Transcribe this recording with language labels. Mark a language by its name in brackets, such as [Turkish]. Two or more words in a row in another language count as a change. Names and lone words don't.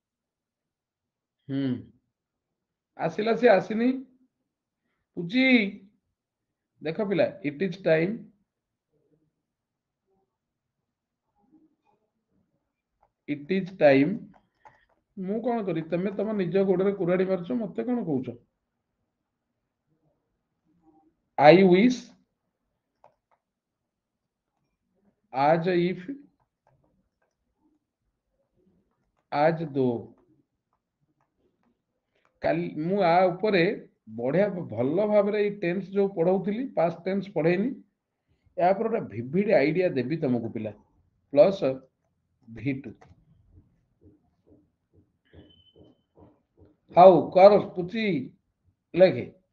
[Odia] ଆସିଲା, ସେ ଆସିନି, ପୁଚି ଦେଖ ପିଲା, [English] it is time, it is time. [Odia] ମୁଁ କଣ କରି, ତମେ ତମ ନିଜ ଗୋଡରେ କୁରାଡି ମାରୁଛ, ମତେ କଣ କହୁଛ। [English] I wish as if as though, [Odia] କାଲି ମୁଁ ଆ ଉପରେ ବଢିଆ ଭଲ ଭାବରେ ଏଇ ଟେନ୍ସ ଯୋଉ ପଢଉଥିଲି, [English] past tense [Odia] ପଢେଇନି, ୟା ଉପରେ ଗୋଟେ [English] vivid idea [Odia] ଦେବି ତମକୁ ପିଲା, [English] plus V2. [Odia] ହଉ କର ପୁଚି, ଲେଖେ।